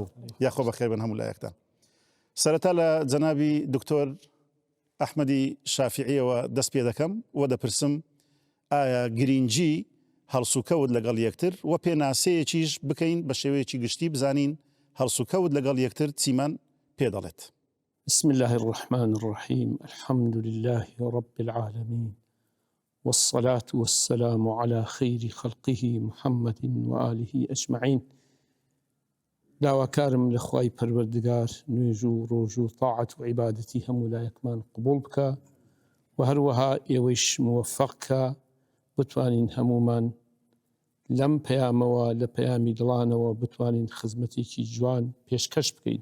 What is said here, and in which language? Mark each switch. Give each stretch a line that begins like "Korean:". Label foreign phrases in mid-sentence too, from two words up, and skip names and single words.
Central Kurdish: یاخۆ بەخێر بن هەموو لایەکتان. سەرەتا لە جەنابی دکتۆر ئەحمەدی شافعیەوە دەست پێ دەکەم و دەپرسم ئایا گرنگجی هەڵسوکەوت لەگەڵ یەکتر و پێناسەیەکیش بکەین بە شێوەیەکی گشتی بزانین هەڵسوکەوت لەگەڵ یەکتر چیمان پێ دەڵێت.
Arabic: بسم الله الرحمن الرحيم الحمد لله رب العالمين والصلاة والسلام على خير خلقه محمد وآله أجمعين.
Central Kurdish: داواکارم لە خوای پەروەردگار نوێژ و ڕۆژ و طاعەت و عیبادەتی هەموو لایەکمان قبوڵ بکە و هەروەها ئێوەیش موفەقکە بتوانین هەمومان لەم پەیامەوە لە پەیامی دڵانەوە بتوانین خزمەتێکی جوان پێشکەش بکەین.